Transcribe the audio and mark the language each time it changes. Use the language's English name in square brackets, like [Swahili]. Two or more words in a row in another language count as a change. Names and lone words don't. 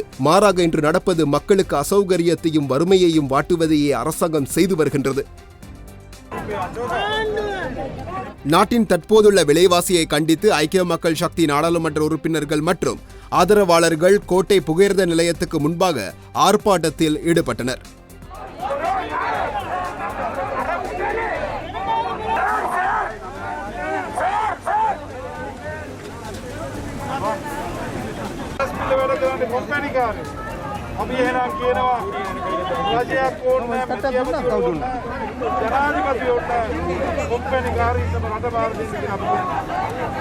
[Tamil] மாறாக இன்று நடப்பது மக்களுக்கு அசௌகரியத்தையும் வறுமையையும் வாட்டுவதையே அரசாங்கம் செய்து வருகின்றது. நாட்டின் தற்போதுள்ள விலைவாசியை கண்டித்து ஐக்கிய மக்கள் சக்தி நாடாளுமன்ற உறுப்பினர்கள் மற்றும் ஆதரவாளர்கள் கோட்டை புகையிரத நிலையத்துக்கு முன்பாக ஆர்ப்பாட்டத்தில் ஈடுபட்டனர். [Sinhala] අපි එහෙනම් කියනවා රජයක් ඕනේ නැහැ ජනාධිපති ඕනේ කොම්පැනිකාරීන්ටම රට බාර දෙන්න කියලා අපි කියනවා.